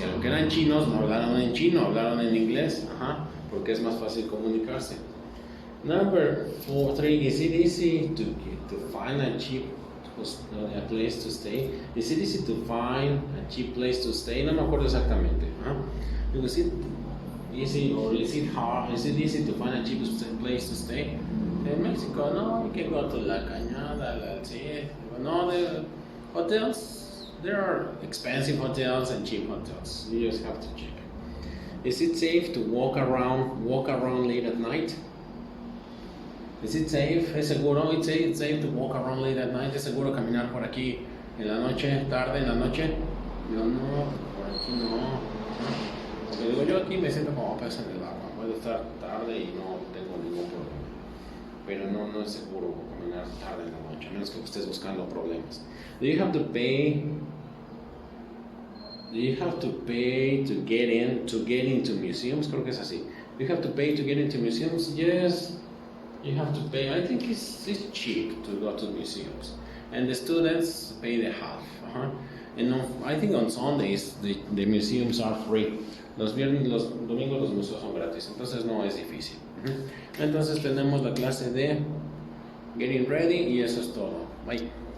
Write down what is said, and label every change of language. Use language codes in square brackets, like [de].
[es] Y aunque eran chinos, no hablaron en chino, hablaron en inglés, porque es más fácil comunicarse. [en] Number 3, is it easy to find a cheap place to stay? Is it easy to find a cheap place to stay? [es] No me acuerdo exactamente. [en] Is it easy or is it hard? Is it easy to find a cheap place to stay? In Mexico, no, you can go to La Cañada, La Alcide. No, the hotels, there are expensive hotels and cheap hotels. You just have to check. Is it safe to walk around late at night? Is it safe? ¿Es seguro? [es] It's safe to walk around late at night. ¿Es seguro caminar por aquí en la noche, tarde en la noche? Yo no, por aquí no. Porque digo, yo aquí me siento como pez en el agua. Puedo estar tarde y no tengo ningún problema. Pero no es seguro caminar tarde en la noche, a menos que estés buscando problemas. [en] Do you have to pay to get into museums? Creo que es así. Do you have to pay to get into museums? Yes. You have to pay. I think it's cheap to go to museums, and the students pay the half. And I think on Sundays the museums are free. [es] Los viernes, los domingos los museos son gratis, entonces no es difícil. Entonces tenemos la clase de Getting Ready y eso es todo. Bye.